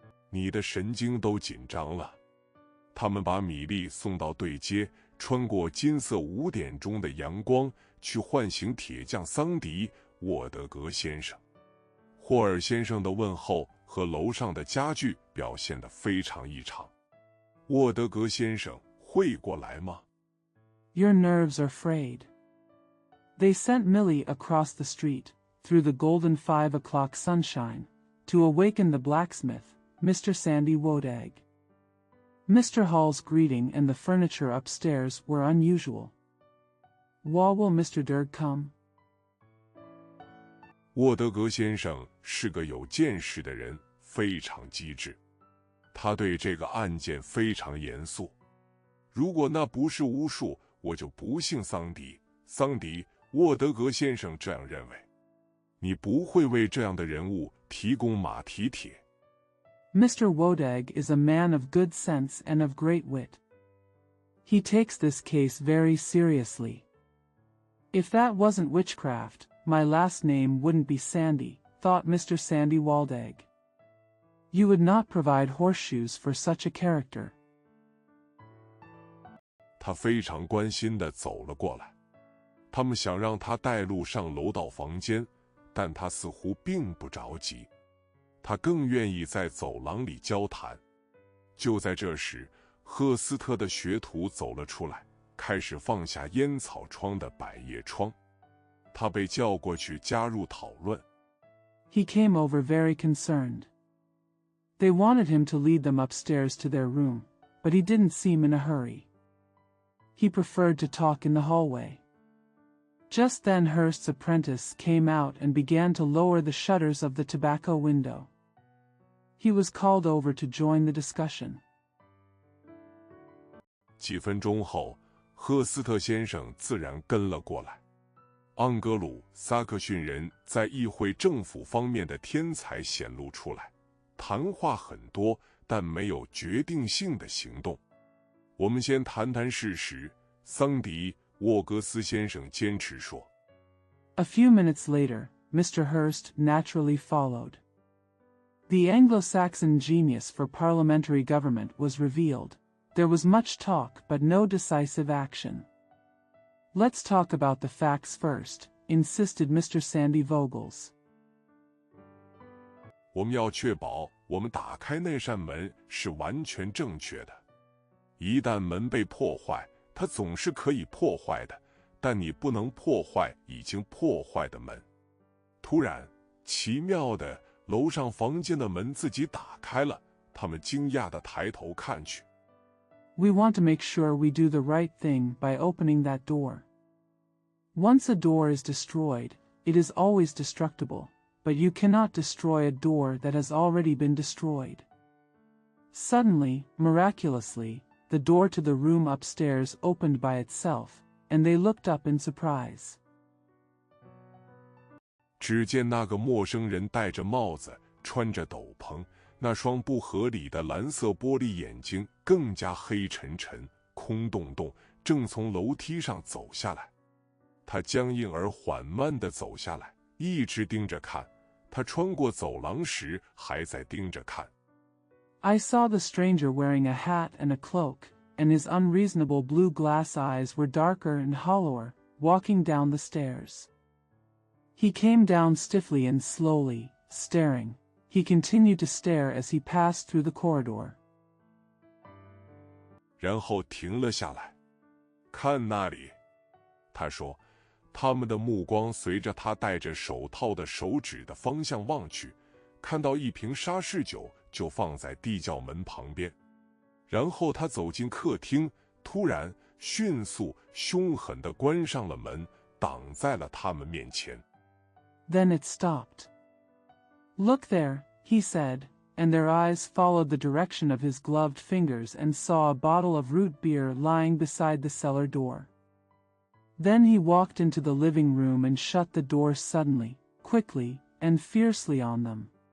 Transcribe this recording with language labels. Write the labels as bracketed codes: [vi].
[zh] 你的神经都紧张了。他们把米莉送到对街，穿过金色5点钟的阳光，去唤醒铁匠桑迪·沃德格先生。霍尔先生的问候和楼上的家具表现得非常异常。沃德格先生会过来吗？ [en] Your nerves are frayed. They sent Millie across the street, through the golden 5 o'clock sunshine, to awaken the blacksmith, Mr. Sandy Wodag. Mr. Hall's greeting and the furniture upstairs were unusual. Will Mr. Dirk come? [zh] 沃德格先生是个有见识的人，非常机智。他对这个案件非常严肃。如果那不是巫术，我就不信桑迪。桑迪，沃德格先生这样认为。你不会为这样的人物提供马蹄铁。 [en] Mr. Wodag is a man of good sense and of great wit. He takes this case very seriously. If that wasn't witchcraft, my last name wouldn't be Sandy, thought Mr. Sandy Wodag. You would not provide horseshoes for such a character. [zh] 他非常关心地走了过来。他们想让他带路上楼到房间，但他似乎并不着急。他更愿意在走廊里交谈。就在这时，赫斯特的学徒走了出来，开始放下烟草窗的百叶窗。他被叫过去加入讨论。 [en] He came over very concerned. They wanted him to lead them upstairs to their room, but he didn't seem in a hurry. He preferred to talk in the hallway. Just then Hurst's apprentice came out and began to lower the shutters of the tobacco window. He was called over to join the discussion. [zh] 几分钟后，赫斯特先生自然跟了过来。盎格鲁撒克逊人在议会政府方面的天才显露出来，谈话很多，但没有决定性的行动。我们先谈谈事实，桑迪·沃格斯先生坚持说。 [en] A few minutes later, Mr. Hurst naturally followed. The Anglo-Saxon genius for parliamentary government was revealed. There was much talk but no decisive action. Let's talk about the facts first, insisted Mr. Sandy Vogels. [zh] 我们要确保我们打开那扇门是完全正确的。一旦门被破坏，它总是可以破坏的，但你不能破坏已经破坏的门。突然，奇妙的，楼上房间的门自己打开了，他们惊讶地抬头看去。 [en] We want to make sure we do the right thing by opening that door. Once a door is destroyed, it is always destructible, but you cannot destroy a door that has already been destroyed. Suddenly, miraculously, the door to the room upstairs opened by itself, and they looked up in surprise. [zh] 只见那个陌生人戴着帽子，穿着斗篷，那双不合理的蓝色玻璃眼睛更加黑沉沉、空洞洞，正从楼梯上走下来。他僵硬而缓慢地走下来，一直盯着看。他穿过走廊时还在盯着看。 [en] I saw the stranger wearing a hat and a cloak, and his unreasonable blue glass eyes were darker and hollower, walking down the stairs. He came down stiffly and slowly, staring. He continued to stare as he passed through the corridor. [zh] 然后停了下来，看那里，他说。他们的目光随着他戴着手套的手指的方向望去，看到一瓶沙士酒就放在地窖门旁边。然后他走进客厅，突然迅速凶狠地关上了门，挡在了他们面前。 [en] Then it stopped. Look there, he said, and their eyes followed the direction of his gloved fingers and saw a bottle of root beer lying beside the cellar door. Then he walked into the living room and shut the door suddenly, quickly, and fiercely on them.